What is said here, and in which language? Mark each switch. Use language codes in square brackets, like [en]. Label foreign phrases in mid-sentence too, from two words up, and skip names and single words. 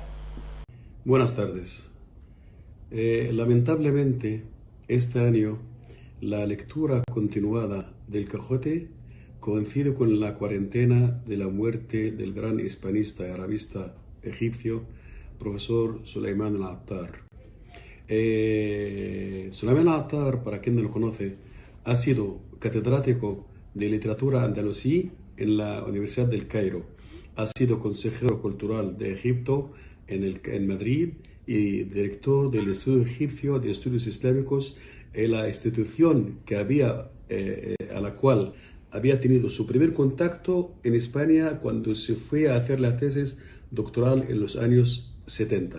[es] Buenas tardes. Lamentablemente, este año la lectura continuada del Quijote coincide con la cuarentena de la muerte del gran hispanista y arabista egipcio, profesor Sulayman al-Attar. Sulayman al-Attar, para quien no lo conoce, ha sido catedrático de literatura andalusí en la Universidad del Cairo. Ha sido consejero cultural de Egipto en Madrid y director del Instituto Egipcio de Estudios Islámicos, la institución que a la cual había tenido su primer contacto en España cuando se fue a hacer la tesis doctoral en los años 70.